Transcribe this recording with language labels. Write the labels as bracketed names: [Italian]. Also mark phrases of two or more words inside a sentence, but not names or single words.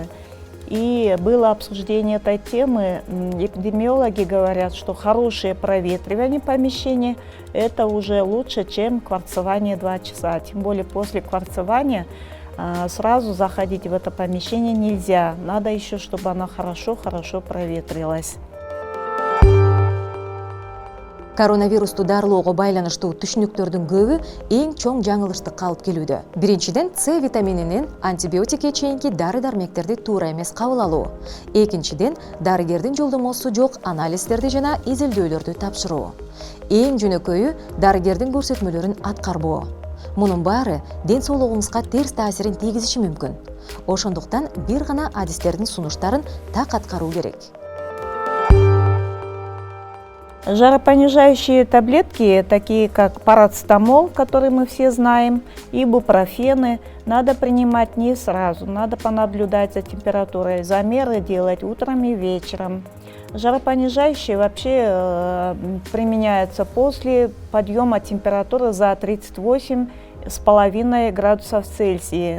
[Russian] И было обсуждение этой темы. Эпидемиологи говорят, что хорошее проветривание помещения – это уже лучше, чем кварцевание 2 часа. Тем более после кварцевания сразу заходить в это помещение нельзя. Надо еще, чтобы оно хорошо проветрилось. [Kyrgyz] Коронавирусту дарылоого байланыштуу түшүнүктөрдүн көбү эң чоң жаңылыштыкка алып келүүдө. Биринчиден, С витамининин антибиотикке чейинки дары-дармектерди туура эмес кабыл алуу. Экинчиден, дарыгердин жолдомосу жок анализдерди жана изилдөөлөрдү тапшыруу. Эң жөнөкөйү дарыгердин көрсөтмөлөрүн аткарбоо. Мунун баары ден соолугубузга терс таасирин тийгизиши мүмкүн. Ошондуктан бир гана адистердин сунуштарын так аткаруу керек. [Russian] Жаропонижающие таблетки, такие как парацетамол, который мы все знаем, ибупрофены, надо принимать не сразу, надо понаблюдать за температурой, замеры делать утром и вечером. Жаропонижающие вообще применяются после подъема температуры за 38,5 градусов Цельсия.